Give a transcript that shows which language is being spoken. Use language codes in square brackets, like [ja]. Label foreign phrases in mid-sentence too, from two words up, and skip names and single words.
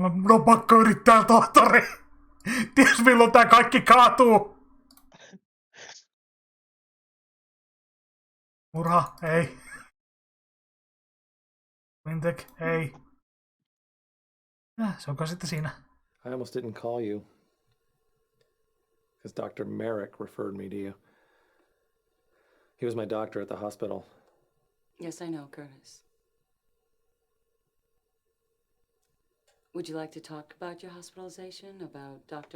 [fi] Mun on pakko yrittää, tohtori. Ties milloin tää kaikki kaatuu. Murha, ei. Vintek, ei. Se onko sitten siinä? [en] I almost didn't call you because Dr. Merrick referred me to you. He was my doctor at the hospital. Yes, I know, Curtis. Would you like to talk about your hospitalization, about Dr.